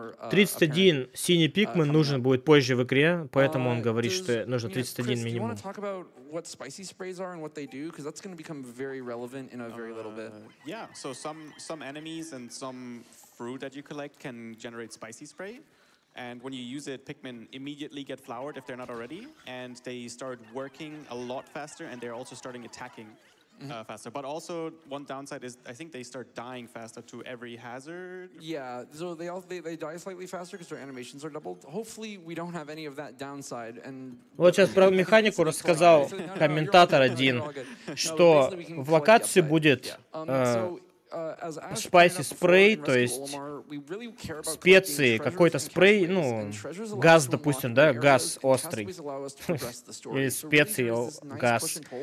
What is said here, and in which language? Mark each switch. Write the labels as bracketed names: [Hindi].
[Russian] 31 синий пикмен нужен будет позже в игре, поэтому он говорит, что нужно 31 минимум. [English] What spicy sprays are and what they do, because that's going to become very relevant in a very little bit. Yeah, so some enemies and some fruit that you collect can generate spicy spray. And when you use it, Pikmin immediately get flowered if they're not already, and they start working a lot faster, and they're also starting attacking faster. But also, one downside is I think they start dying faster to every hazard. Yeah, so they die slightly faster because their animations are doubled. Hopefully, we don't have any of that downside. And [Russian] вот сейчас про механику рассказал комментатор один, что в локации будет spicy спрей, то есть специи, какой-то спрей, ну, газ, допустим, да, газ острый, или специи, газ.